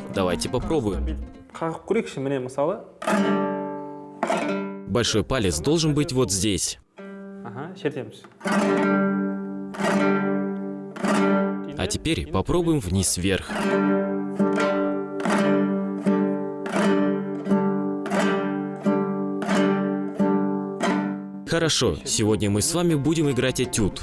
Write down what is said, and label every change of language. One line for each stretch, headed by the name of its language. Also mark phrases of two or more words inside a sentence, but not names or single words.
Russian: Давайте попробуем.
Kazakh: Қағып көрейікші, міне мысалы.
Russian: Большой палец должен быть вот здесь.
Kazakh: Ага, шертеміз.
Russian: А теперь попробуем вниз-вверх. Хорошо, сегодня мы с вами будем играть этюд.